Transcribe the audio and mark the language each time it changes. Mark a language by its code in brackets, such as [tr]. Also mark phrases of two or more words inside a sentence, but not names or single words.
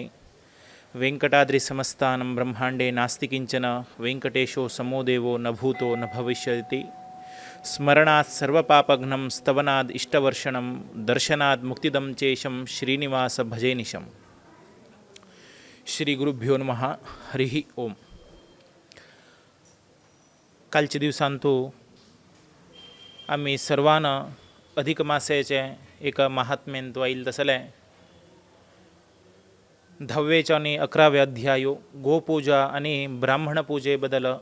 [sa] वेङ्कटाद्रिसमस्तानं ब्रह्माण्डे नास्ति किञ्चन वेङ्कटेशो समो देवो न भूतो न भविष्यति। स्मरणात् सर्वपापघ्नं स्तवनाद् इष्टवर्षणं दर्शनाद् मुक्तिदं चेशं श्रीनिवास भजे निशम्। श्री गुरुभ्यो नमः। हरिः ओम। [kok] कालच्या दिवसांतू आम्ही सर्वांना अधिक मासाचे एक महात्म्यन वाईल तसले 10वें आणि 11व्या अध्यायो गोपूजा आणि ब्राह्मण पूजे बद्दल